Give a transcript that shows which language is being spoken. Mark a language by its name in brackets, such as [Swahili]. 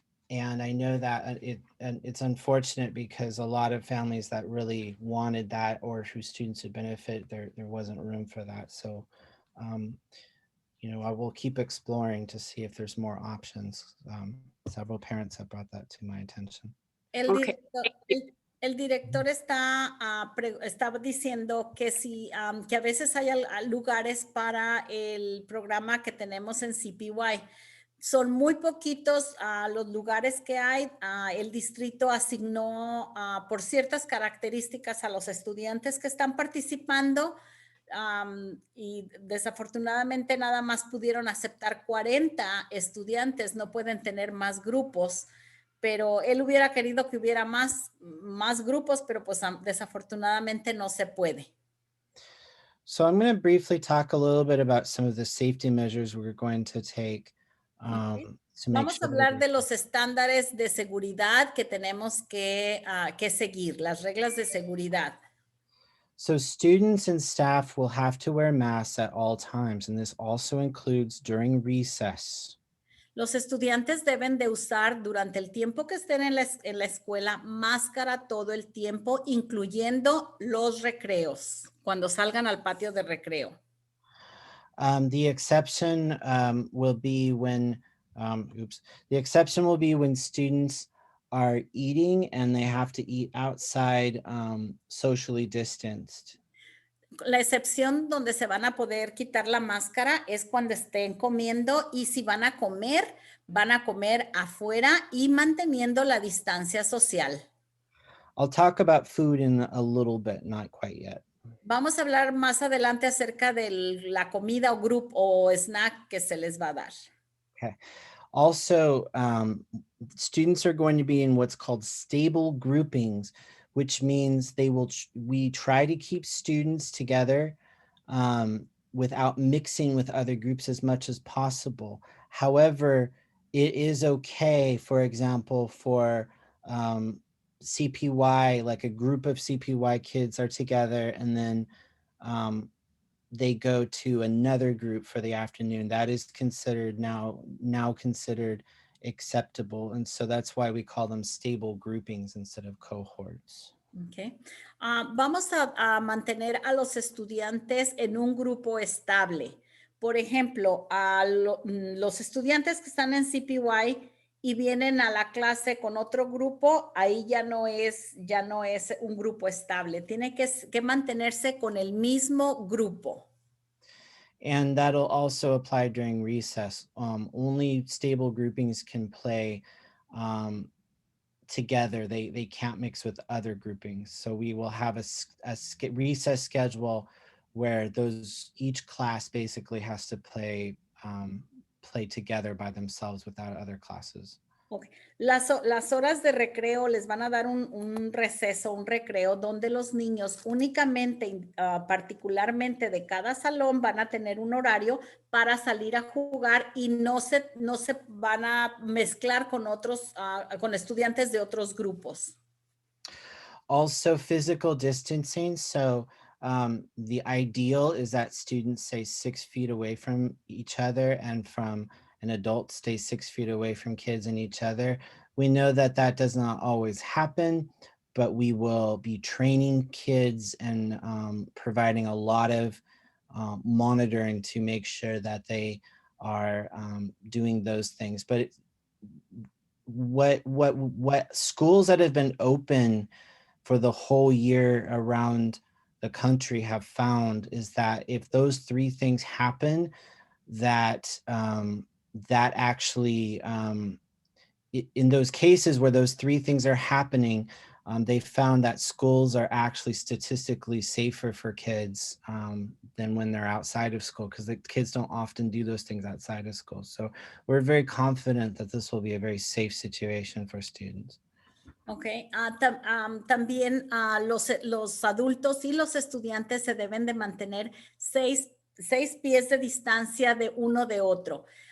[English] And I know that it's unfortunate because a lot of families that really wanted that or whose students would benefit, there wasn't room for that. So, I will keep exploring to see if there's more options. Several parents have brought that to my attention. [Spanish] El [English] Okay. [Spanish] director, el director está, estaba diciendo que sí, que a veces hay lugares para el programa que tenemos en CPY. Son muy poquitos los lugares que hay. El distrito asignó por ciertas características a los estudiantes que están participando y desafortunadamente nada más pudieron aceptar 40 estudiantes, no pueden tener más grupos, pero él hubiera querido que hubiera más grupos, pero pues desafortunadamente no se puede. [English] So I'm going to briefly talk a little bit about some of the safety measures we're going to take. Okay. To make [Spanish] Vamos a [English] sure [Spanish] hablar de los estándares de seguridad que tenemos que seguir, las reglas de seguridad. [English] So students and staff will have to wear masks at all times, and this also includes during recess. [Spanish] Los estudiantes deben de usar durante el tiempo que estén en la escuela máscara todo el tiempo, incluyendo los recreos, cuando salgan al patio de recreo. [English] The exception will be when, the exception will be when students are eating and they have to eat outside socially distanced. [Spanish] La excepción donde se van a poder quitar la máscara es cuando estén comiendo y si van a comer afuera y manteniendo la distancia social. [English] I'll talk about food in a little bit, not quite yet. [Spanish] Vamos a hablar más adelante acerca de la comida o grupo o snack que se les va a dar. [English] Okay. Also, students are going to be in what's called stable groupings, which means we try to keep students together without mixing with other groups as much as possible. However, it is okay, for example, for CPY, like a group of CPY kids are together and then they go to another group for the afternoon. That is considered now considered acceptable. And so that's why we call them stable groupings instead of cohorts. Okay. [Spanish] Vamos a mantener a los estudiantes en un grupo estable. Por ejemplo, los estudiantes que están en CPY y vienen a la clase con otro grupo, ahí ya no es un grupo estable. Tiene que mantenerse con el mismo grupo. [English] And that'll also apply during recess. Only stable groupings can play together. They can't mix with other groupings. So we will have a recess schedule where each class basically has to play together by themselves without other classes. Okay. [Spanish] Las horas de recreo les van a dar un receso, un recreo, donde los niños únicamente, particularmente de cada salón, van a tener un horario para salir a jugar y no se van a mezclar con con estudiantes de otros grupos. [English] Also physical distancing. So the ideal is that students stay 6 feet away from each other and adults stay 6 feet away from kids and each other. We know that does not always happen, but we will be training kids and providing a lot of monitoring to make sure that they are doing those things. But what schools that have been open for the whole year around the country have found is that if those three things happen, that actually in those cases where those three things are happening, they found that schools are actually statistically safer for kids than when they're outside of school, because the kids don't often do those things outside of school. So we're very confident that this will be a very safe situation for students. Okay. [Spanish] También los adultos y los estudiantes se deben de mantener 6 pies de distancia de uno de otro.